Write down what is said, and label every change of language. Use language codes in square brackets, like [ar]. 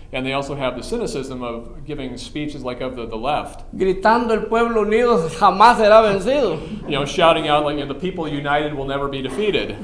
[en] And they also have the cynicism of giving speeches like of the left, [es] gritando el pueblo unido jamás será vencido. [en] Shouting out like, the people united will never be defeated.